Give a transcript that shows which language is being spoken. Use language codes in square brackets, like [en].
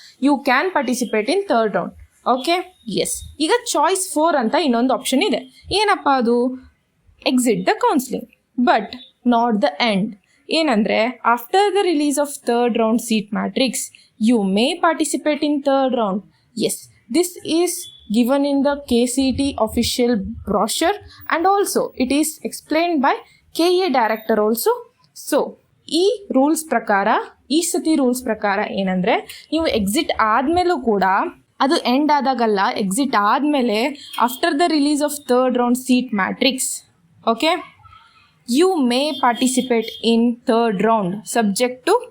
[en] You can participate in third round. Okay, yes. [kn] ಈಗ choice 4 ಅಂತ ಇನ್ನೊಂದು ಆಪ್ಷನ್ ಇದೆ. ಏನಪ್ಪ ಅದು, [en] Exit the counselling but not the end. ಏನಂದರೆ after the release of third round seat matrix you may participate in third round. Yes, this is given in the KCET official brochure and also it is explained by KA director also. [kn] So ಈ rules ಪ್ರಕಾರ, ಈ ಸತಿ rules ಪ್ರಕಾರ ಏನಂದರೆ, ನೀವು exit ಆದಮೇಲೂ ಕೂಡ, ಅದು end ಆದಾಗಲ್ಲ, exit ಆದಮೇಲೆ [en] after the release of third round seat matrix, okay, you may participate in third round subject to